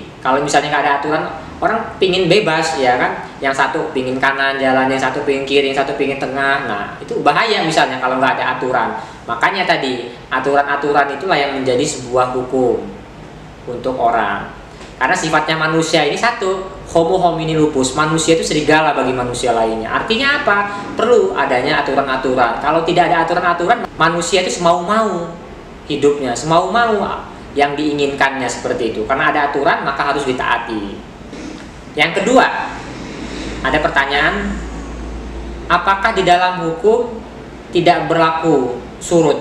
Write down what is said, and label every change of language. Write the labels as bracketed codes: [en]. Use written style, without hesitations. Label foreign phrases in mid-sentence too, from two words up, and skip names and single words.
[id] Kalau misalnya nggak ada aturan, orang pingin bebas ya kan, yang satu pingin kanan jalan, yang satu pingin kiri, yang satu pingin tengah. Nah itu bahaya misalnya kalau nggak ada aturan. Makanya tadi aturan-aturan itulah yang menjadi sebuah hukum untuk orang. Karena sifatnya manusia ini satu, [la] homo homini lupus, [id] manusia itu serigala bagi manusia lainnya. Artinya apa? Perlu adanya aturan-aturan. Kalau tidak ada aturan-aturan, manusia itu semau-mau hidupnya, semau-mau yang diinginkannya seperti itu. Karena ada aturan maka harus ditaati. Yang kedua, ada pertanyaan, apakah di dalam hukum tidak berlaku surut?